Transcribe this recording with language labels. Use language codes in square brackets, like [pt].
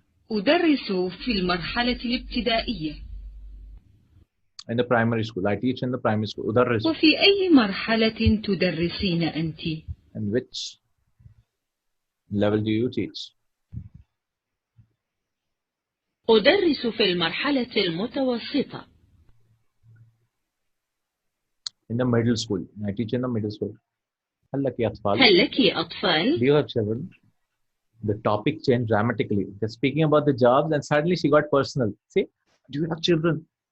[ar] أدرس في المرحلة الابتدائية. [en] In the primary school. I teach in the primary school. [ar] أدرس. وفي أي مرحلة تدرسين أنت؟ [en] In which level do you teach? [ar] أدرس في المرحلة المتوسطة. [en] In the middle school. I teach in the middle school. [ar] هل لك أطفال? هل لك أطفال؟ [en] Do you have children? The topic changed dramatically. They're speaking about the jobs and suddenly she got personal. See, do you have children?